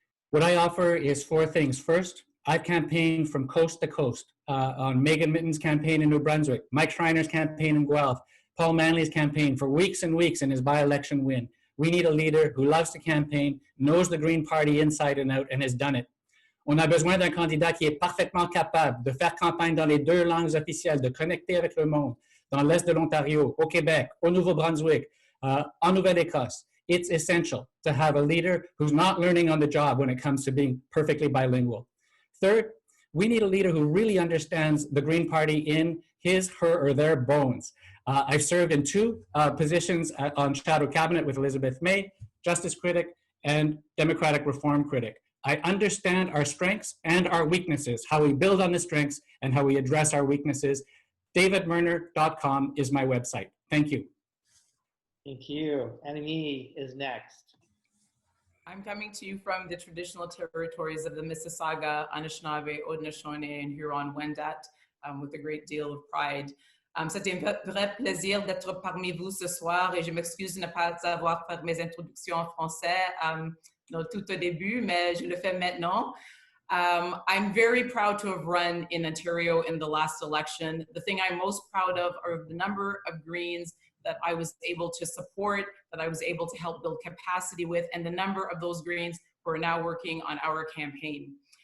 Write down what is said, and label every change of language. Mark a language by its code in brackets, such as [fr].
[en] What I offer is 4 things. First, I've campaigned from coast to coast on Megan Mitten's campaign in New Brunswick, Mike Schreiner's campaign in Guelph, Paul Manley's campaign for weeks and weeks in his by-election win. We need a leader who loves to campaign, knows the Green Party inside and out, and has done it. [fr] On a besoin d'un candidat qui est parfaitement capable de faire campagne dans les 2 langues officielles, de connecter avec le monde, dans l'Est de l'Ontario, au Québec, au Nouveau-Brunswick, en Nouvelle-Écosse. [en] It's essential to have a leader who's not learning on the job when it comes to being perfectly bilingual. Third, we need a leader who really understands the Green Party in his, her, or their bones. I've served in 2 positions on shadow cabinet with Elizabeth May, justice critic and democratic reform critic. I understand our strengths and our weaknesses, how we build on the strengths and how we address our weaknesses. davidmerner.com is my website. Thank you. Thank you. Annemie is next. I'm coming to you from the traditional territories of the Mississauga, Anishinaabe, Haudenosaunee, and Huron-Wendat with a great deal of pride. [fr] C'était un vrai plaisir d'être parmi vous ce soir et je m'excuse de ne pas avoir fait mes introductions en français tout au début, mais je le fais maintenant. [en] I'm very proud to have run in Ontario in the last election. The thing I'm most proud of are the number of Greens that I was able to support, that I was able to help build capacity with, and the number of those Greens who are now working on our campaign.